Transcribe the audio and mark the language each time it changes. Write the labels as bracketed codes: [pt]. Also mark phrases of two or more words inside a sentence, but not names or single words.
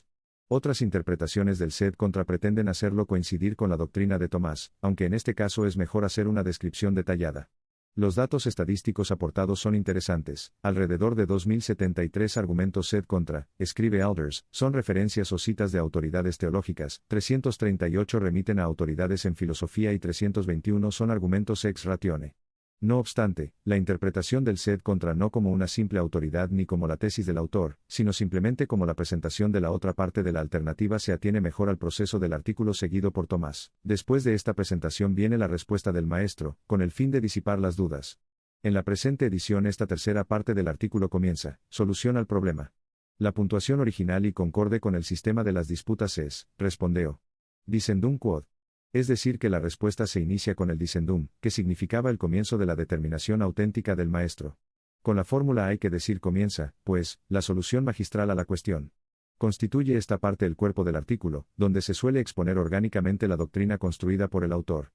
[es] Otras interpretaciones del [la] sed contra [es] pretenden hacerlo coincidir con la doctrina de Tomás, aunque en este caso es mejor hacer una descripción detallada. Los datos estadísticos aportados son interesantes, alrededor de 2073 argumentos [la] sed contra, [es] escribe Alders, son referencias o citas de autoridades teológicas, 338 remiten a autoridades en filosofía y 321 son argumentos [la] ex ratione. [es] No obstante, la interpretación del [la] sed contra [es] no como una simple autoridad ni como la tesis del autor, sino simplemente como la presentación de la otra parte de la alternativa se atiene mejor al proceso del artículo seguido por Tomás. Después de esta presentación viene la respuesta del maestro, con el fin de disipar las dudas. En la presente edición esta tercera parte del artículo comienza, solución al problema. La puntuación original y concorde con el sistema de las disputas es, respondeo. [la] Dicendum quod. [es] Es decir que la respuesta se inicia con el dicendum, que significaba el comienzo de la determinación auténtica del maestro. Con la fórmula hay que decir comienza, pues, la solución magistral a la cuestión. Constituye esta parte el cuerpo del artículo, donde se suele exponer orgánicamente la doctrina construida por el autor.